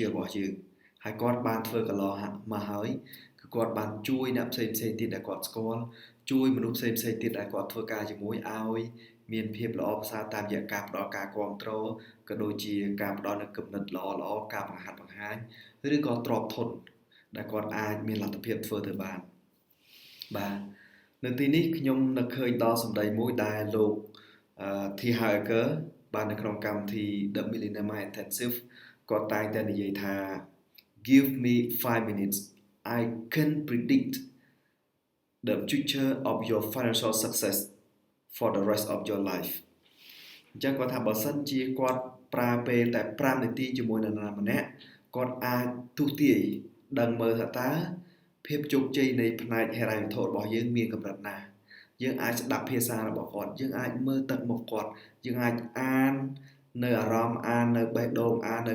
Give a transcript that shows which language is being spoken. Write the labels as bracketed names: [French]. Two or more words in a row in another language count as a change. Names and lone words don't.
[Khmer] របស់យើងហើយគាត់បានធ្វើកន្លងមកហើយគឺគាត់បានជួយអ្នកផ្សេងទៀតដែលគាត់ស្គាល់ជួយមនុស្សផ្សេងទៀតដែលគាត់ធ្វើការជាមួយឲ្យមានភាពល្អប្រសើរតាមរយៈការផ្ដល់ការគាំទ្រក៏ដូចជាការផ្ដល់នូវគំនិតល្អការបង្ហាញឬក៏ទ្រព្យធនដែលគាត់អាចមានលទ្ធភាពធ្វើទៅបានបាទនៅទីនេះខ្ញុំនឹកឃើញដល់សម្ដីមួយដែលលោកT.H. បាននៅក្នុងកម្មវិធី The Millionaire Mind Intensive គាត់តែងតែនិយាយថា [English] Give me 5 minutes I can predict the future of your financial success for the rest of your life [Khmer] អញ្ចឹងគាត់ថាបើសិនជាគាត់ប្រើពេលតែ5នាទីជាមួយនរណាម្នាក់គាត់អាចទស្សន៍ទាយដឹងមើលថា តើភាពជោគជ័យនៃផ្នែកហិរញ្ញវត្ថុរបស់យើងមានកម្រិតណាយើងអាចស្ដាប់ភាសារបស់គាត់យើងអាចមើលទឹកមុខគាត់យើងអាចអាននៅអារម្មណ៍អាននៅបេះដូងអាននៅ